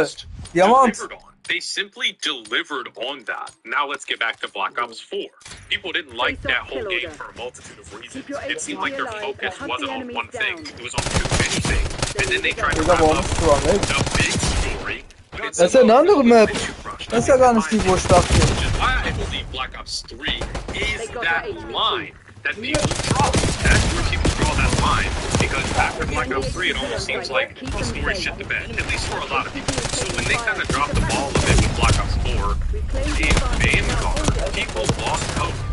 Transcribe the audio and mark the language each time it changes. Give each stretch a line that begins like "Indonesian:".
English: just
German: die haben uns.
English: delivered on. They simply delivered on that. Now let's get back to Black Ops 4. People didn't like that whole game for a multitude of reasons. It seemed like their focus wasn't on one thing. It was on too many things. And then they tried to wrap up the big story.
German: Das ist ja eine andere Map. Das ist ja gar nicht die, wo ich dachte.
English: Which is why I believe Black Ops 3 is that line that people draw. That's where people draw that line. Because after Black Ops 3, it almost seems like the story shit the bed. At least for a lot of people. So when they kind of dropped the ball a bit with Black Ops 4 and Vanguard, people lost hope.